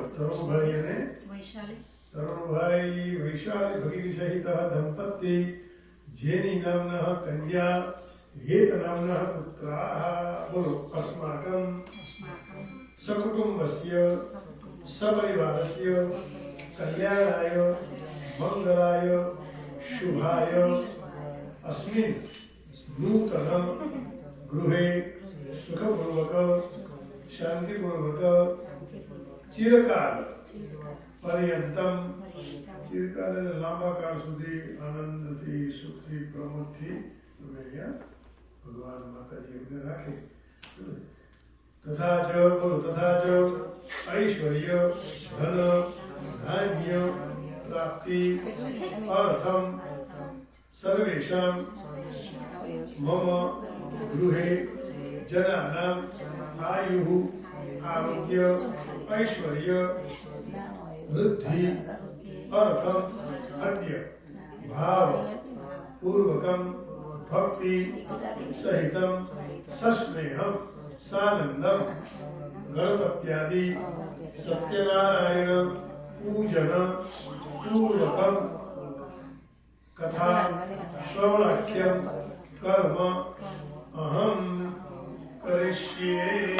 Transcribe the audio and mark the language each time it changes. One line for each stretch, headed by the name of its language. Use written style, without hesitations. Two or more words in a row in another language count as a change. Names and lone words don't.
Gujarati: તરુણભાઈ અને તરુણભાઈ વૈશાલી ભગીની સહિત દંપત્તિ જેની નામના કન્યા
Sanskrit: हेत नामना पुत्राः बोलो अस्माकं सकुटुम्बस्य सपरिवारस्य कल्याणाय मङ्गलाय शुभाय अस्मिन् नूतन गृहे सुखपूर्वक शांतिपूर्वक चिरकाल पर्यंतम चिरकाल
Gujarati: લાંબા કાલ સુધી આનંદથી સુખથી પ્રમોદથી તમે અહીંયા ભગવાન માતાજી એમને રાખે.
Sanskrit: तथा च बोलो तथा च ऐश्वर्य धन धान्य प्राप्ति अर्थम सर्वेषां मम गृहे जनानां आयुः आरोग्य ऐश्वर्य वृद्धि अर्थम अद्य भाव पूर्वकं भक्ति सहितं सस्नेहं सानंदं गणपत्यादि सत्यनारायण पूजन पूर्वकं कथा श्रवणाख्यम कर्म अहम करिष्ये.